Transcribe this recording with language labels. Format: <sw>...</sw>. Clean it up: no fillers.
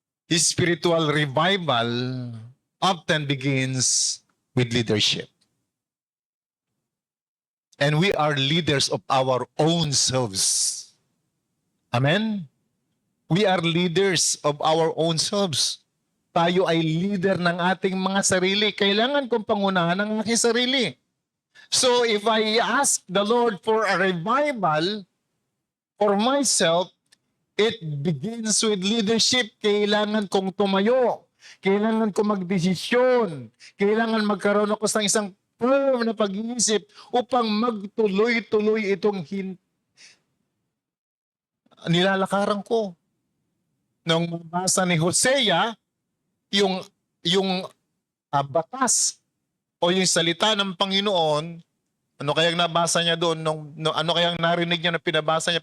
<en>His spiritual revival often begins with leadership. And we are leaders of our own selves. Amen? We are leaders of our own selves.</en> <tl>Tayo ay leader ng ating mga sarili. Kailangan kong pangunahan ang aking sarili.</tl> <en>So if I ask the Lord for a revival for myself, it begins with leadership.</en> <tl>Kailangan kong tumayo. Kailangan kong magdesisyon. Kailangan magkaroon ako ng isang firm na pag-iisip upang magtuloy-tuloy itong nilalakaran ko. Nung mabasa ni Hosea, yung batas o yung salita ng Panginoon, ano kayang nabasa niya doon, ano kayang narinig niya na pinabasa niya.</tl>